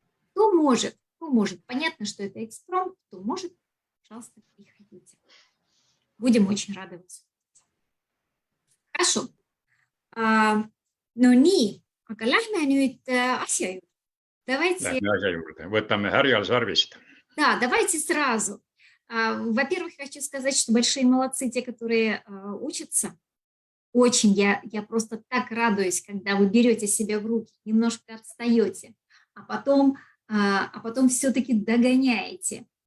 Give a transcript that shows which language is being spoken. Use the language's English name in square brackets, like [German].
[Russian] Кто может? Понятно, что это экспромт. Кто может, пожалуйста, приходите. Будем очень рады вас. Хорошо. [Estonian] No nii, aga lähme nüüd asja juurde. [Russian] Давайте... [Estonian] Lähme asja juurde. Võtame härjal sarvist. [Russian] Да, давайте сразу. Во-первых, хочу сказать, что большие молодцы те, которые учатся. Очень я просто так радуюсь, когда вы берете себя в руки, немножко отстаете, а потом все-таки догоняете.